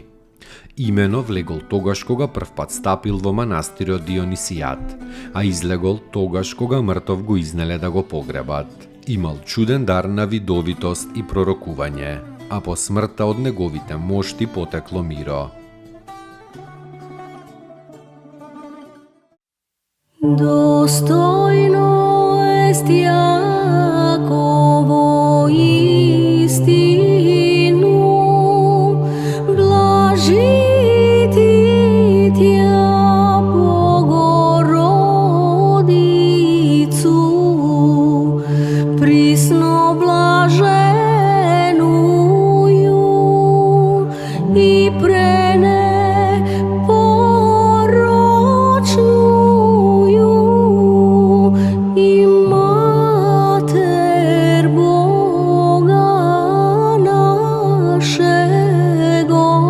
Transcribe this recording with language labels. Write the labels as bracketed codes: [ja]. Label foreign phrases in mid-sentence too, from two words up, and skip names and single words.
[mk] Имено влегол тогаш кога првпат стапил во манастирот Дионисијат, а излегол тогаш кога мртов го изнеле да го погребат. Имал чуден дар на видовитост и пророкување, а по смртта од неговите мошти потекло миро. [cu] Достојно ест Јаково истину, блажити тја Богородицу, присно блаженују и пренепорочнују и Матер Бога нашего,